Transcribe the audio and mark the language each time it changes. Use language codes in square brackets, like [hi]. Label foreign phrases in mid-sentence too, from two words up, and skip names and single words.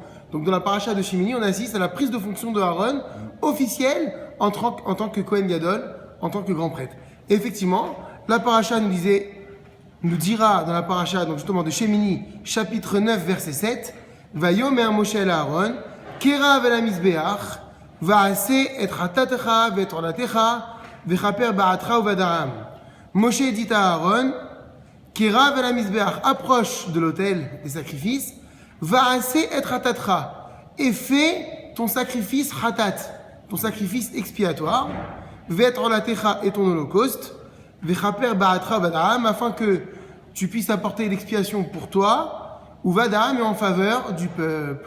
[fr] Donc dans la paracha de Shemini, on assiste à la prise de fonction de Aaron officielle en tant que [he] כהן גדול, [fr] en tant que grand prêtre. Et effectivement, la paracha nous dira dans la paracha, donc justement de Shemini, chapitre 9, verset 7, [he] ויאמר משה אל אהרן, קרב אל המזבח, ועשה את חטאתך ואת עלתך, וכפר בעדך ובעד העם. [fr] Moshe dit à Aaron, [he] קרב אל המזבח, [fr] approche de l'autel des sacrifices, [he] ועשה את חטאתך, [fr] et fais ton sacrifice hatat, ton sacrifice expiatoire, [he] ואת עלתך [fr] et ton holocauste, [he] וכפר בעדך ובעד העם, [fr] afin que tu puisses apporter l'expiation pour toi, [he] ובעד העם, [fr] et en faveur du peuple.